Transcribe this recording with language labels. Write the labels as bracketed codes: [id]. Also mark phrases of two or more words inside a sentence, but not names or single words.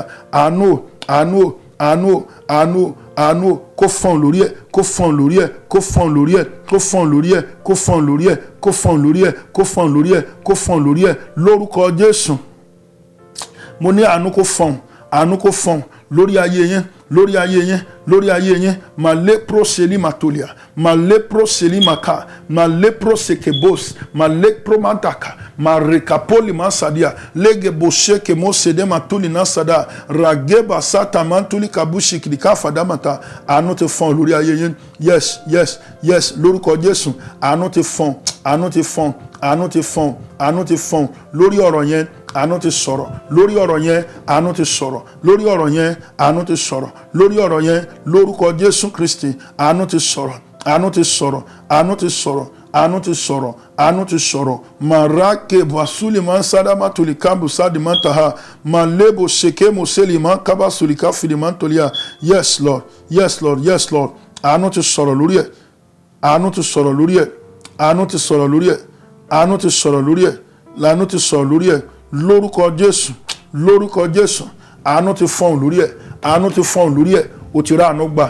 [yo] Àánú, àánú, àánú, àánú, àánú kó fọ́n lórí ẹ̀, kó fọ́n lórí ẹ̀, kó fọ́n lórí ẹ̀, kó fọ́n lórí ẹ̀, kó fọ́n lórí ẹ̀, kó fọ́n lórí ẹ̀, kó fọ́n lórí ẹ̀, kó fọ́n lórí ẹ̀ lórúkọ Jésù. Mo ní àánú kó fọ́n, àánú kó fọ́n lórí ayé yín, lórí ayé yín, lórí ayé yín. Malépro seli matolia, malépro seli maka, malépro sekebos, malépro mantaka, marekapoli masadia, legebo sheke mo sede matuli nasada, rageba sata mantuli kabushi kidika fadamata. Àánú ti fọ́n lórí ayé yín. [en] Yes, yes, yes, [yo] lórúkọ Jésù. Àánú ti fọ́n, àánú ti fọ́n, àánú ti fọ́n, àánú ti fọ́n lórí ọ̀rọ̀ yẹn. Àánú ti sọ̀rọ̀ lórí ọ̀rọ̀ yẹn, àánú ti sọ̀rọ̀ lórí ọ̀rọ̀ yẹn, àánú ti sọ̀rọ̀ lórí ọ̀rọ̀ yẹn lórúkọ Jésù Kristi. Àánú ti sọ̀rọ̀, àánú ti sọ̀rọ̀, àánú ti sọ̀rọ̀, àánú ti sọ̀rọ̀, àánú ti sọ̀rọ̀. Marake vasuli man sadama tulikambu sadi mantaha, malebo sheke museli man kaba sulika filiman tolia. [en] Yes Lord, yes Lord, yes Lord. [yo] Àánú ti sọ̀rọ̀ lórí ẹ̀, àánú ti sọ̀rọ̀ lórí ẹ̀, àánú ti sọ̀rọ̀ lórí ẹ̀, àánú ti sọ̀rọ̀ lórí ẹ̀, làánú ti sọ̀rọ̀ lórí ẹ̀ lórúkọ Jésù, lórúkọ Jésù. Àánú ti fọ́n lórí ẹ̀, àánú ti fọ́n lórí ẹ̀, ó ti rà àánú gbà.